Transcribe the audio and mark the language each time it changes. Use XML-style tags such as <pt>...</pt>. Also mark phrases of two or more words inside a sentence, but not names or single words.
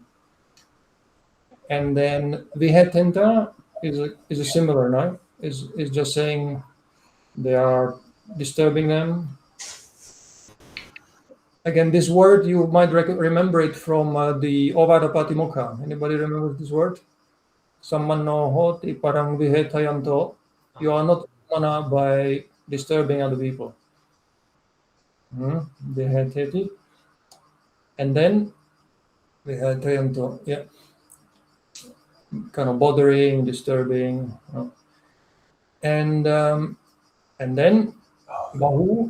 <en>And then vihetenta is a similar, no? Is just saying they are disturbing them. Again, this word you might remember it from the Ovada Patimokkha. Anybody remember this word?</en> <pi>Sammanno hoti parang vihetayanto.</pi> <en>You are not mana by disturbing other people. Viheteti. And then vihetayanto. Yeah. Kind of bothering, disturbing. And then bahu.</en>